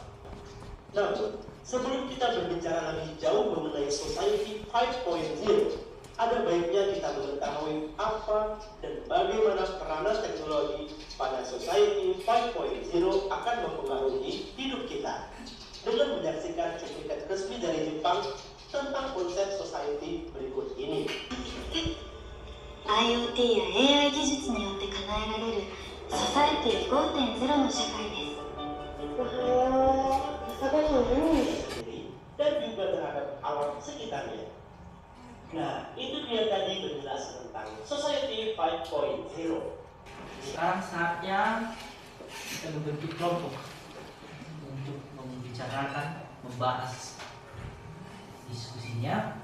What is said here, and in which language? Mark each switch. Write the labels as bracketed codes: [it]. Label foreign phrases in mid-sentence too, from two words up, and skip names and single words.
[id] Namun, sebelum kita berbicara lebih jauh mengenai Society 5.0, ada baiknya kita mengetahui apa dan bagaimana peranan teknologi pada Society 5.0 akan mempengaruhi hidup kita. Dengan menyaksikan cuplikan resmi dari Jepang tentang konsep society berikut ini. [ja] IoT や AI 技術によって叶えられるソサエティ 5.0 の社会です。 [id] Dan juga terhadap alam sekitarnya. Nah, itu dia tadi penjelasan tentang Society 5.0. Sekarang saatnya kita membentuk kelompok untuk membicarakan, membahas diskusinya.